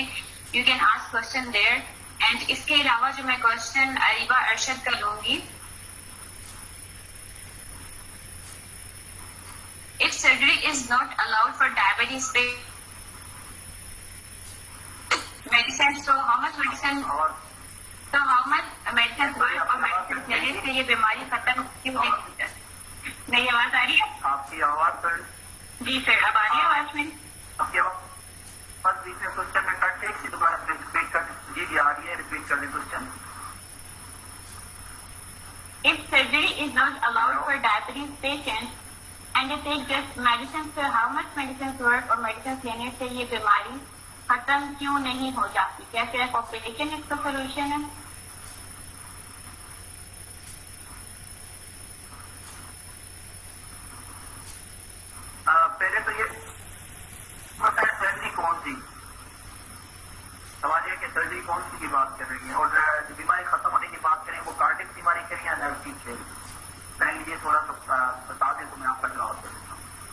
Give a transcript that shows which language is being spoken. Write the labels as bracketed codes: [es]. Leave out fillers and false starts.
[en] You can ask question there. [hi] And इसके अलावा जो मैं क्वेश्चन अरीबा अरशद का लूंगी, [en] if surgery is not allowed for diabetes पे medicine, तो how much medicine, तो how much medicine work [hi] और मेडिसिन लेने से ये बीमारी खत्म क्यों नहीं होती? मेरी आवाज आ रही है? आपकी आवाज सर? जी सर, अब आ रही है आवाज मेरी? आपकी आवाज बीच में क्वेश्चन में कट से दोबारा रिपीट कर, जी आ रही है, रिपीट कर दें question. [en] If surgery is not allowed for diabetes patients and they take just medicines, so how much medicines work [hi] और medicines लेने से ये बीमारी खत्म क्यों नहीं हो जाती? क्या सिर्फ ऑपरेशन इसका सोल्यूशन है? पहले तो ये पता है सर्जरी कौन सी, सवाल ये कि सर्जरी कौन सी की बात कर रही है, और जो बीमारी खत्म होने की बात करें वो कार्डियक बीमारी करें या नर्व की है, पहले ये थोड़ा सा बता दें तो मैं आपका जवाब दे देता हूँ।